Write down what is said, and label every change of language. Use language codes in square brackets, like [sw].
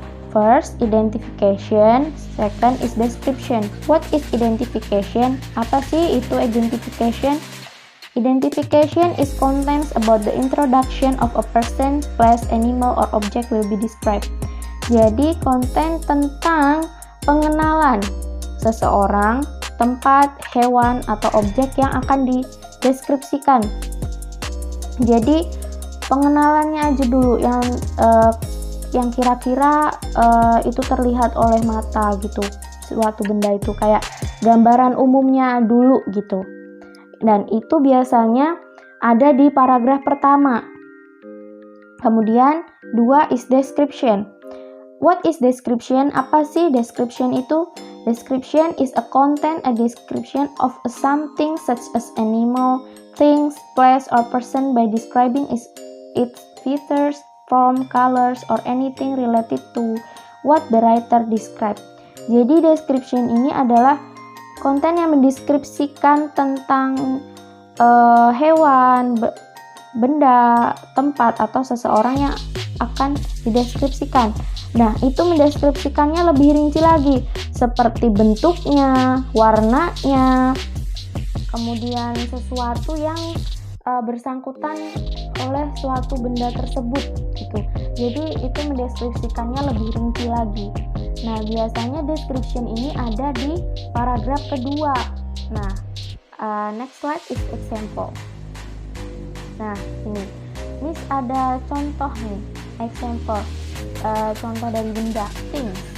[en] First, identification. Second is description. What is identification? [id] Apa sih itu [en] identification? Identification is contents about the introduction of a person, place, animal, or object will be described. [id] Jadi, konten tentang pengenalan seseorang, tempat, hewan, atau objek yang akan dideskripsikan. Jadi, pengenalannya aja dulu yang kira-kira itu terlihat oleh mata gitu, suatu benda itu kayak gambaran umumnya dulu gitu. Dan itu biasanya ada di paragraf pertama. Kemudian [en] 2 is description. What is description? [id] Apa sih description itu? [en] Description is a content, a description of a something such as animal, things, place, or person by describing its features, form, colors, or anything related to what the writer described. [id] Jadi description ini adalah konten yang mendeskripsikan tentang hewan, benda, tempat, atau seseorang yang akan dideskripsikan. Nah, itu mendeskripsikannya lebih rinci lagi, seperti bentuknya, warnanya, kemudian sesuatu yang bersangkutan oleh suatu benda tersebut gitu. Jadi itu mendeskripsikannya lebih rinci lagi. Nah, biasanya description ini ada di paragraf kedua. [en] Nah, next slide is example. [id] Nah, ini Miss ada contoh nih, example, contoh dari benda, things.